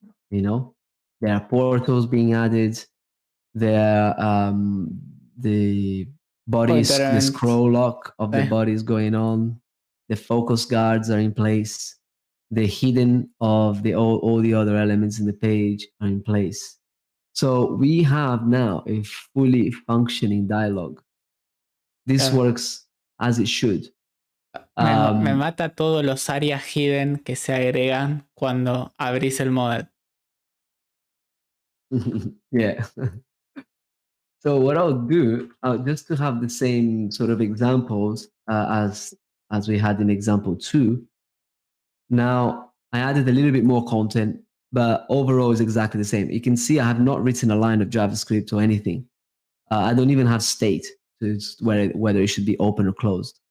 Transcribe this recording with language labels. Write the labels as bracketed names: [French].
[English] You know, there are portals being added. There the bodies, the scroll lock of the body is going on. The focus guards are in place. The hidden of all the other elements in the page are in place. So we have now a fully functioning dialogue. This works as it should. [Spanish] Me mata todos los áreas hidden que se agregan cuando abrís el model. [English] Yeah. So what I'll do, just to have the same sort of examples as we had in example 2, now I added a little bit more content, but overall it's exactly the same. You can see I have not written a line of JavaScript or anything. I don't even have state to whether it should be open or closed.